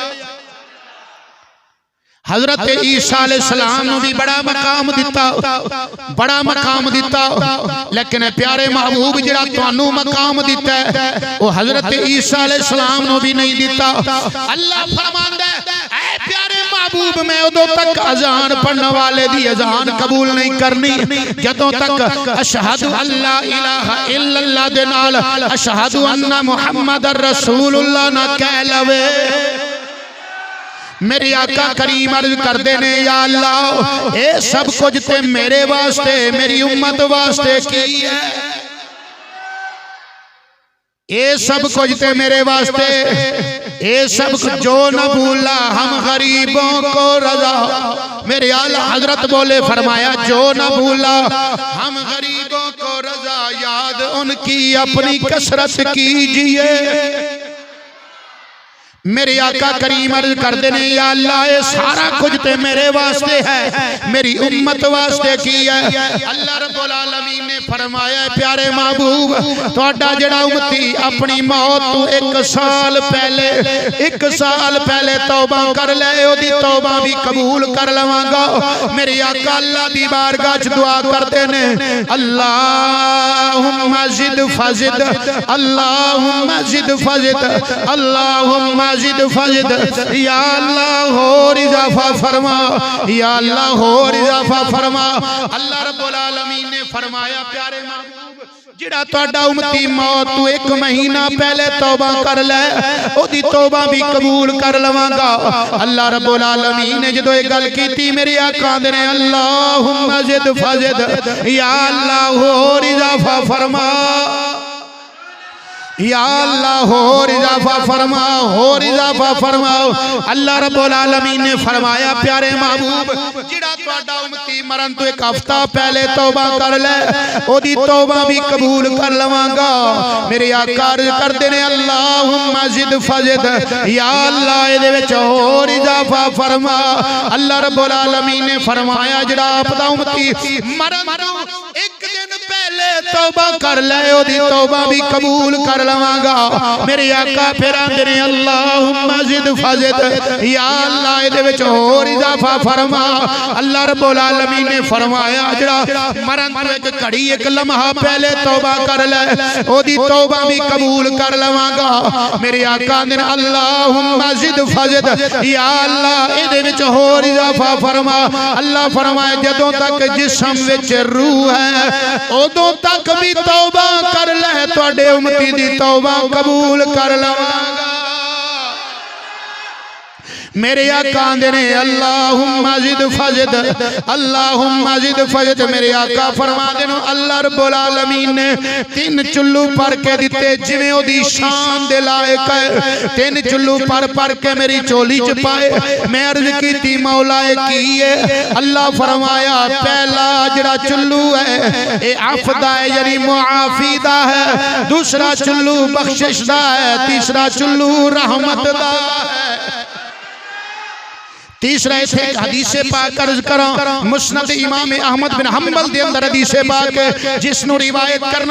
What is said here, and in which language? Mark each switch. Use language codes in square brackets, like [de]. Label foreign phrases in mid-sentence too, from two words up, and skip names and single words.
[pa] حضرت عیسیٰ علیہ السلام نوں بھی بڑا مقام دتا، بڑا مقام دتا. لیکن پیارے محبوب جہڑا تہانوں مقام دتا ہے وہ حضرت عیسیٰ علیہ السلام نوں بھی نہیں دتا. اللہ فرماندا ہے اے پیارے محبوب میں اودوں تک اذان پڑھنے والے دی اذان قبول نہیں کرنی جدوں تک [ar] أشهد أن لا إله إلا الله [pa] دے نال [ar] أشهد أن محمدا رسول الله [pa] نہ کہہ لوے. میرے آقا کریم عرض کرتے نے یا اللہ یہ سب کچھ تے میرے واسطے میری امت واسطے کی ہے. [ur] یہ سب کچھ تے میرے واسطے، یہ سب کچھ جو نہ بھولا ہم غریبوں کو رضا. میرے اعلیٰ حضرت بولے فرمایا جو نہ بھولا ہم غریبوں کو رضا، یاد انکی اپنی کثرت کیجیے. [pa] میرے آقا کریم عرض کرتے نے یا اللہ یہ سارا کچھ تے میرے واسطے ہے، میری امت واسطے کی ہے. اللہ رب العالمین نے فرمایا پیارے محبوب تہاڈا جیڑا امتی اپنی موت تو ایک سال پہلے توبہ کر لے اودی توبہ بھی قبول کر لواں گا. میرے آقا اللہ دی بارگاہ چ دعا کرتے نے [ar] اللهم زد فزد اللهم زد فزد اللهم زد فزد [pa] یا اللہ اور اضافہ فرما، یا اللہ اور اضافہ فرما. اللہ رب العالمین نے فرمایا پیارے محبوب جہڑا تہاڈا امتی موت تو ایک مہینہ پہلے توبہ کر لے اودی توبہ بھی قبول کر لواں گا. اللہ رب العالمین نے جدوں یہ گل کیتی میرے آقا دے نے [ar] اللهم زد فزد [pa] یا اللہ اور اضافہ فرما، یا اللہ اور اضافہ فرما، اور اضافہ فرماؤ. اللہ رب العالمین نے فرمایا پیارے محبوب جہڑا تہاڈا امتی مرن تو ایک ہفتہ پہلے توبہ کر لے اودی توبہ بھی قبول کر لواں گا. میرے آقا عرض کردے نے [ar] اللهم زد فزد [pa] یا اللہ ایہدے وچ اور اضافہ فرما. اللہ رب العالمین نے فرمایا جہڑا آپدا امتی مرن تو ایک دن پہلے توبہ کر لے اودی توبہ بھی قبول کر لواں گا. میرے آقا فیر آندے نے [ar] اللهم زد فزد [pa] یا اللہ ایہدے وچ ہور اضافہ فرما. اللہ رب العالمین نے فرمایا جہڑا مرن تو ایک گھڑی ایک لمحہ پہلے توبہ کر لے اودی توبہ بھی قبول کر لواں گا. میرے آقا آندے نے [ar] اللهم زد فزد [pa] یا اللہ ایہدے وچ ہور اضافہ فرما. اللہ فرمائے جدوں تک جسم وچ روح ہے اودوں تک بھی توبہ کر لے تہاڈے امتی دی توبہ قبول کر لواں گا. میرے آقا آندے نے [ar] اللهم زد فزد اللهم زد فزد. [pa] میرے آقا فرماندے نے اللہ رب العالمین نے 3 چلو بھر کے دتے جویں اودی شان دے لائق ہے. 3 چلو بھر کے میری چولی چ پائے. میں عرض کیتی مولا کی ہے۔ اللہ فرمایا پہلا جہڑا چلو ہے اے افدا ہے یعنی معافی دا ہے، دوسرا چلو بخشش دا ہے، تیسرا چلو رحمت دا ہے. تیسرا اسے حدیث پاک عرض کرا مسند امام احمد بن حنبل دے اندر حدیث پاک جسنوں روایت کرنے